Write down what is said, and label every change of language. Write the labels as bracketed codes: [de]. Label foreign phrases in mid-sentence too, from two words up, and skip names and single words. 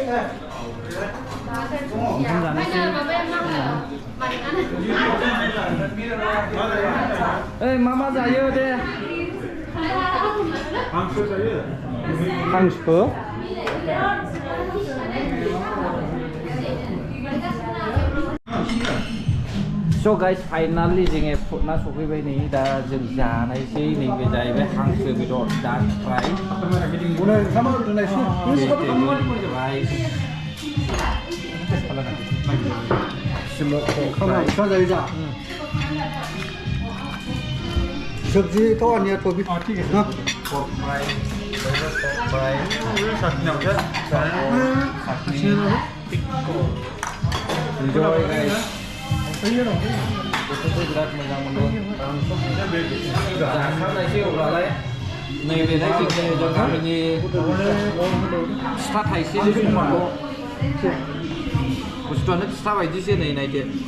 [brx] ओंखाम जानोसै ओइ मा जायो दे हांसो जायो हांसो [en] So guys, finally [brx] जोङो फुटना सफैबाय नै दा जों जानायसै नैबे जाहैबाय हांसो बेदर दाक फ्राय [hi] सब्जी तो अन्य तो भी ठीक है ना [en] enjoy guys [brx] बेफोरखौ बिराद मोजां मोनो जाखांनायसै अब्लालाय नैबे जों गामिनि फिथा थाइसेनि समावल' बुस्थुआनो फिथा बायदिसो नै नायदो